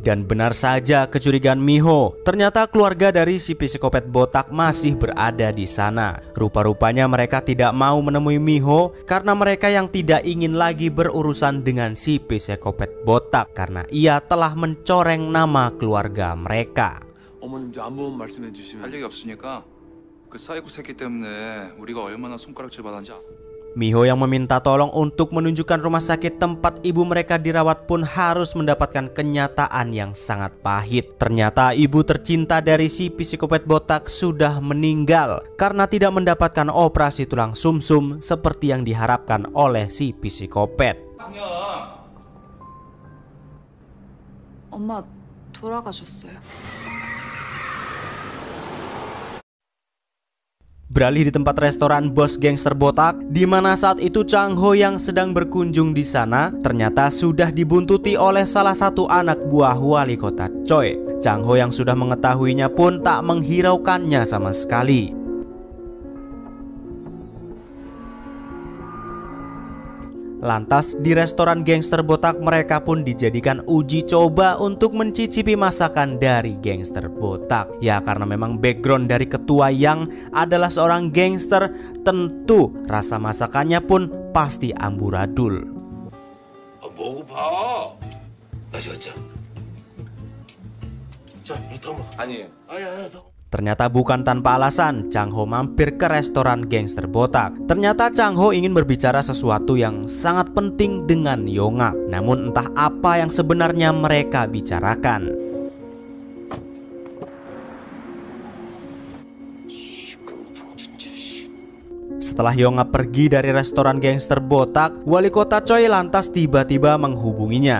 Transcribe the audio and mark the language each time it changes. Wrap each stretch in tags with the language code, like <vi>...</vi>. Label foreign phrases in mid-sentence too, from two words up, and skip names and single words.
<id>Dan benar saja kecurigaan Miho, ternyata keluarga dari si psikopat botak masih berada di sana. Rupa-rupanya mereka tidak mau menemui Miho karena mereka yang tidak ingin lagi berurusan dengan si psikopat botak karena ia telah mencoreng nama keluarga mereka.</id> <ko>어머님도 한번 말씀해 주시면 할 얘기 없으니까 그 사이코 새끼 때문에 우리가 얼마나 손가락질 받았는지.</ko> <id>Miho yang meminta tolong untuk menunjukkan rumah sakit tempat ibu mereka dirawat pun harus mendapatkan kenyataan yang sangat pahit. Ternyata ibu tercinta dari si psikopat botak sudah meninggal karena tidak mendapatkan operasi tulang sumsum seperti yang diharapkan oleh si psikopat.</id> <ko>엄마 돌아가셨어요.</ko> <id>Beralih di tempat restoran bos gangster botak, di mana saat itu Chang Ho yang sedang berkunjung di sana ternyata sudah dibuntuti oleh salah satu anak buah wali kota Choi. Chang Ho yang sudah mengetahuinya pun tak menghiraukannya sama sekali. Lantas di restoran gangster botak mereka pun dijadikan uji coba untuk mencicipi masakan dari gangster botak. Ya karena memang background dari ketua yang adalah seorang gangster, tentu rasa masakannya pun pasti amburadul.</id> <ko>먹어봐. 맛있겠죠? 자, 이따 먹어. 아니에요. 아니야,</ko> <id>Ternyata bukan tanpa alasan Chang Ho mampir ke restoran gangster botak. Ternyata Chang Ho ingin berbicara sesuatu yang sangat penting dengan Yongap. Namun entah apa yang sebenarnya mereka bicarakan. Setelah Yongap pergi dari restoran gangster botak, wali kota Choi lantas tiba-tiba menghubunginya.</id>